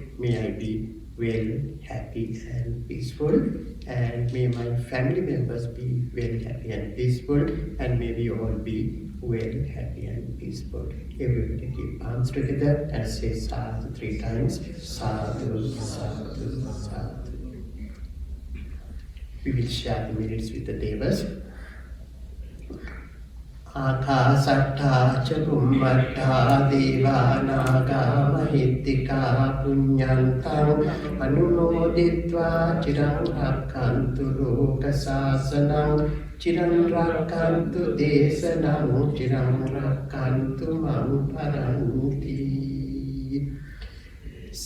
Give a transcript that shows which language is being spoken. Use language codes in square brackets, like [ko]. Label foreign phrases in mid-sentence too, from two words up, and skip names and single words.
[en] May I be well, happy and peaceful, and may my family members be well, happy and peaceful, and may we all be well, happy and peaceful. Everybody keep palms together and say Sadhu 3 times. [pi] Sadhu, Sadhu, Sadhu. [en] We will share the merits with the Devas. [pi] Akasatta ca bhummatta deva naga mahittika punyantang anumoditva chiram rakkantu loka sasanam chiram rakkantu desanam chiram rakkantu mam paranti.